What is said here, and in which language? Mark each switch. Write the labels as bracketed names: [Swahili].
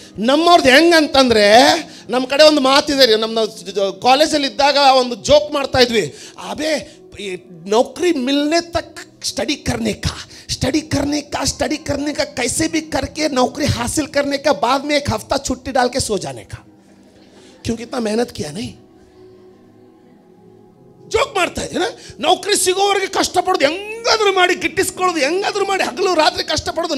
[Kannada] ನಮ್ಮವ್ರದ್ದು ಹೆಂಗಂತಂದ್ರೆ, ನಮ್ಮ ಕಡೆ ಒಂದು ಮಾತಿದೆ ರೀ. ನಮ್ಮ ಕಾಲೇಜಲ್ಲಿ ಇದ್ದಾಗ ಒಂದು ಜೋಕ್ ಮಾಡ್ತಾ ಇದ್ವಿ. [Hindi] ಅಬೇ नौकरी मिलने तक स्टडी करने का कैसे भी करके नौकरी हासिल करने का, बाद में एक हफ्ता छुट्टी डाल के सो जाने का, क्योंकि इतना मेहनत किया नहीं. [Kannada] ಜೋಕ್ ಮಾಡ್ತಾ ಇದ್ದೀನ. ನೌಕರಿ ಸಿಗೋವರೆಗೆ ಕಷ್ಟಪಡೋದು, ಹೆಂಗಾದ್ರೂ ಮಾಡಿ ಗಿಟ್ಟಿಸ್ಕೊಳ್ಳೋದು, ಹೆಂಗಾದ್ರೂ ಮಾಡಿ ಹಗಲು ರಾತ್ರಿ ಕಷ್ಟಪಡೋದು.